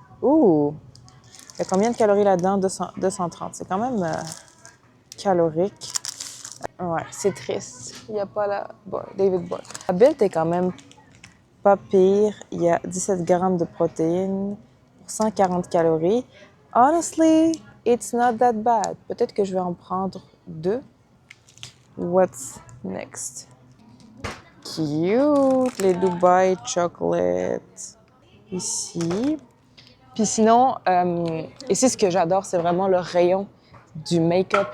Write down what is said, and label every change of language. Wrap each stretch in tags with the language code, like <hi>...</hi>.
<fr>Il y a combien de calories là-dedans? 230. C'est quand même calorique. Ouais, c'est triste. Il n'y a pas la bar, David Bar. La build est quand même pas pire. Il y a 17 grammes de protéines pour 140 calories.</fr> <en>Honestly, it's not that bad.</en> <fr>Peut-être que je vais en prendre 2.</fr> <en>What's next? Cute!</en> <fr>Les Dubai Chocolate. Ici. Puis sinon, ici, ce que j'adore, c'est vraiment le rayon du make-up.</fr>